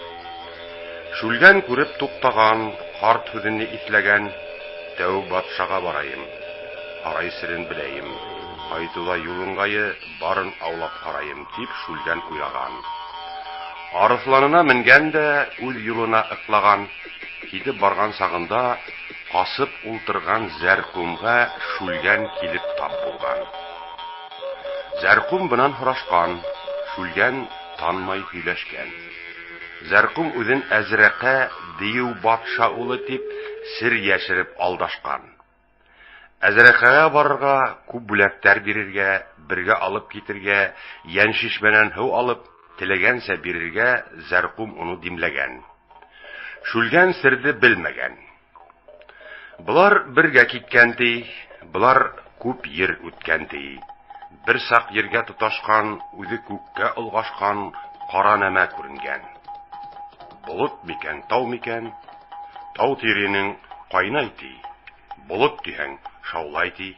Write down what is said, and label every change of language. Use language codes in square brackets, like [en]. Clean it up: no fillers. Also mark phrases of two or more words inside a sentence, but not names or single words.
[ba] Шүлгән күреп туктаган, карт сүзенне исләгән, тәү батшага барайым, арай серен беләйем, кайтуда юлыңгайы барын аулап карайым дип Шүлгән уйлаган. Арысланына менгән дә үз юлына ыклаган, китеп барган сагында касып ултырган Зәркумга Шүлгән килеп тап булган. Зәркум белән һорашкан, Шүлгән танмай һөйләшкән. Зәркум үзен Әзрәкә дию батша улы дип сер яшереп алдашкан. Әзрәкәгә барырга, күп бүләктәр бирергә, бергә алып китергә, яньшишмәнән һыу алып, теләгәнсә бирергә Зәркум уны димләгән. Шүлгән серде белмәгән. Булар бергә киткән ди, булар күп йир үткән ди. Бер сак ергә тоташкан, үзе күккә олгашкан кара нәмә күренгән. Булыт микән, тау микән? Тау тиренең кайнай ди. Булыт дигән шаулай ди.